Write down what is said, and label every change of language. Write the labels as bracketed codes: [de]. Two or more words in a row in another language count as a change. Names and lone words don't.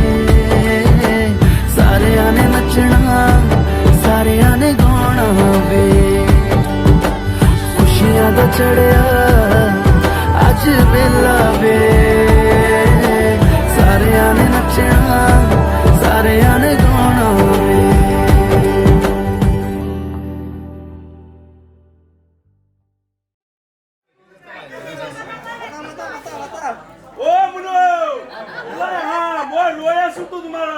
[pa] ਸਾਰੀਆਂ ਨੇ ਨੱਚਣਾ ਸਾਰੀਆਂ ਨੇ ਗਾਣਾ ਵੇ ਖੁਸ਼ੀਆਂ ਦਾ ਚੜ੍ਹਿਆ ਅੱਜ ਵੇਲਾ ਵੇ ਸਾਰੀਆਂ ਨੇ ਨੱਚਣਾ ਸਾਰੀਆਂ ਨੇ ਗਾਣਾ ਵੇ [pt] Ô, Bruno! Lá errar, mano, olha isso tudo, mano!